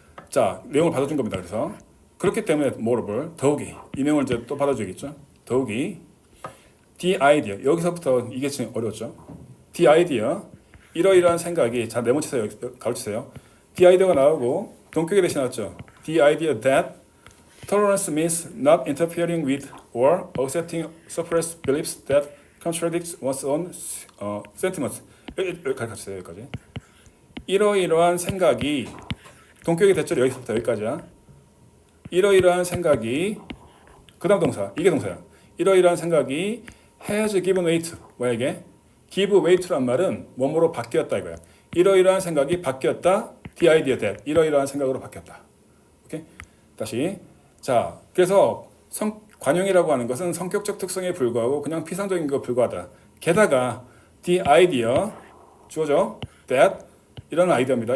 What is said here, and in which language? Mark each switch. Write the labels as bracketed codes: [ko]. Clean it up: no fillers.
[ko] 자, 내용을 받아준 겁니다. 그래서 그렇기 때문에 moreover, 더욱이 이 내용을 이제 또 받아줘야겠죠. 더욱이 the idea 여기서부터 이게 지금 어려웠죠. the idea 이러이러한 생각이 자 네모치세요. 가르치세요. The idea가 나오고 동격에 대신 나왔죠. [en] The idea that tolerance means not interfering with or accepting suppressed beliefs that contradicts one's own sentiments. [ko] 가르쳐주세요 여기까지. 이러이러한 생각이 동격의 대절 여기서부터 여기까지야. 이러이러한 생각이 그다음 동사 이게 동사야. [en] 이러이러한 생각이 has given weight. [ko] 뭐야 이게? give weight란 말은 뭐뭐로 바뀌었다 이거야. 이러이러한 생각이 바뀌었다. The idea that 이러이러한 생각으로 바뀌었다. 오케이? 다시. 자, 그래서 관용이라고 하는 것은 성격적 특성에 불과하고 그냥 피상적인 거 불과하다. 게다가 the idea 주어져 that 이런 아이디어입니다.